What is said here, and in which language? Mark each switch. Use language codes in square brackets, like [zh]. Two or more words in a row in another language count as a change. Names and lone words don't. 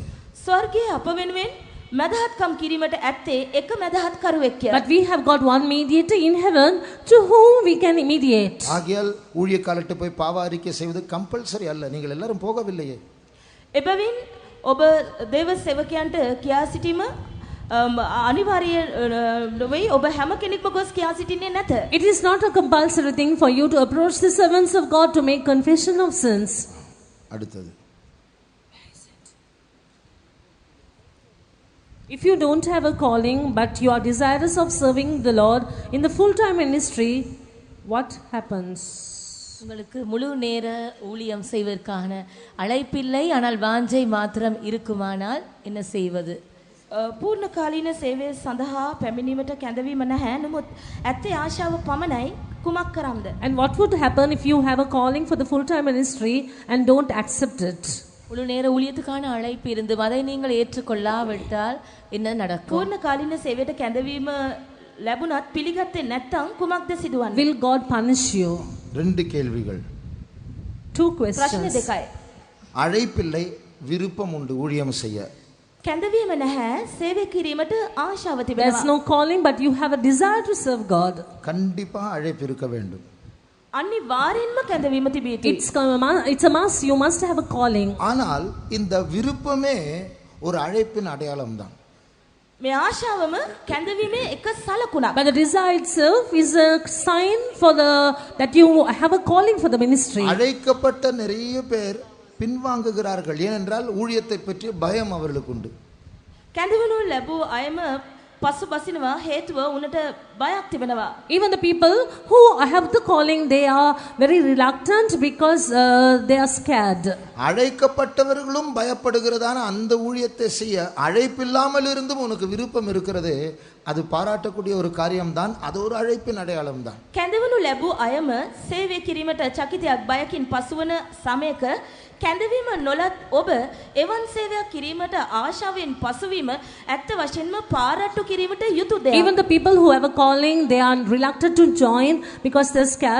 [si] ස්වර්ගයේ අප වෙනුවෙන් මැදහත්කම් කිරීමට ඇත්තේ එක මැදහත්කරුවෙක් කියලා. [en] But we have got one mediator in heaven to whom we can mediate. [ta] ஆகையால் ஊழியக்காரர்கிட்ட போய் பாவ அறிக்கை செய்வது கம்பல்சரி அல்ல. நீங்கள் எல்லாரும் போகவில்லையே. [si] එබැවින් ඔබ දේව සේවකයන්ට කියා සිටීම අනිවාර්ය වෙයි. ඔබ හැම කෙනෙක්ම ගොස් කියා සිටින්නේ නැත. [en] It is not a compulsory thing for you to approach the servants of God to make confession of sins. [ta] அடுத்தது, [en] if you don't have a calling but you are desirous of serving the Lord in the full-time ministry, what happens? [ta] உங்களுக்கு முழு நேர ஊழியம் செய்வதற்கான அழைப்பில்லை, ஆனால் வாஞ்சை மாத்திரம் இருக்குமானால் என்ன செய்வது? [si] පූර්ණ කාලීන සේවය සඳහා පැමිණීමට කැඳවීම නැහැ. නමුත් ඇත්තේ ආශාව පමණයි. කුමක් කරම්ද? [en] And what would happen if you have a calling for the full-time ministry and don't accept it? [ta] முழு நேர ஊழியத்துக்கான அழைப்பு இருந்து அதை நீங்கள் ஏற்றுக்கொள்ளாவிட்டால் என்ன நடக்கும்? [si] පූර්ණ කාලීන සේවයට කැඳවීම ලැබුණත් පිළිගත්තේ නැත්නම් කුමක්ද සිදුවන්නේ? [en] Will God punish you? [ta] ரெண்டு கேள்விகள். [en] Two [si] ප්‍රශ්න [en] questions. [si] දෙකයි. [ta] அழைப்பில்லை, விருப்பம் உண்டு ஊழியம் செய்ய. [si] කැඳවීම නැහැ, සේවය කිරීමට ආශාව [en] There's [si] තිබෙනවා. [en] no calling but you have a desire to serve God. [ta] கண்டிப்பா அழைப்பு இருக்க வேண்டும். [si] අනිවාර්යෙන්ම කැඳවීම තිබිය යුතුයි. [en] It's a must. You must have a calling. [ta] ஆனால் இந்த விருப்பமே ஒரு அழைப்பின் அடையாளம் தான். [si] මේ ආශාවම කැඳවීමේ එක සලකුණක්. [en] But the desire itself is a sign that you have a calling for the ministry. [ta] அழைக்கப்பட்ட நிறைய பேர் பின்வாங்குகிறார்கள். ஏனென்றால் ஊழியத்தை பற்றி பயம் அவர்களுக்கு உண்டு. [si] කැඳවනු ලැබූ අයම පසු බසිනවා හේතුව උනට බයක් තිබෙනවා. [en] Even the people who have the calling, they are very reluctant because they are scared. [ta] அழைக்கப்பட்டவர்களும் பயப்படுகிறதான அந்த ஊழியத்தை செய்ய அழைப்பில்லாமல் இருந்தும் உனக்கு விருப்பம் இருக்கிறது, அது பாராட்டக்கூடிய ஒரு காரியம்தான். அது ஒரு அழைப்பின் அடையாளம் தான். [si] කැඳවනු ලැබූ අයම සේවය කිරීමට චකිතයක් බයකින් පසුවන සමයක කැඳවීම නොලත් ඔබ එවන් සේවයක් කිරීමට ආශාවෙන් පසුවීම ඇත්ත වශයෙන්ම පාරට්ටු කිරීමට යුතු දෙයක්. [en] Even the people who have a calling, they are reluctant to join because they're scared.